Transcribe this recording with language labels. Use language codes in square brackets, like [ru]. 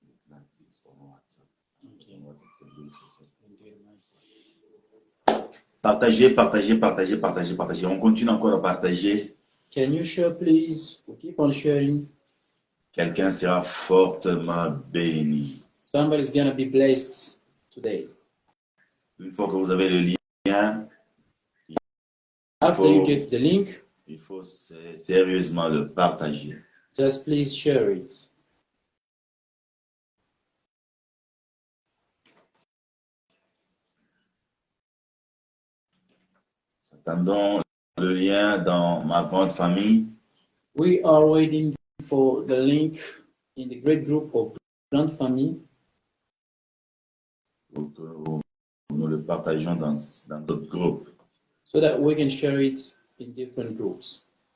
[en] Like this on WhatsApp. Okay. On WhatsApp, you can do it yourself. And do it myself. [fr] Partagez, partagez, partagez, partagez, partagez. On continue encore à partager. [en] Can you share, please? We keep on sharing. [fr] Quelqu'un sera fortement béni. [en] Somebody's gonna be blessed today. [fr] Une fois que vous avez le lien, [en] After you get the link, [fr] il faut sérieusement le partager. [en] just please share it. [fr] Attendons le lien dans ma grande famille. [en] We are waiting for the link in the great group of Grand Family. [fr] Pour que nous le partageons dans d'autres groupes. [en] So that we can share it in different groups.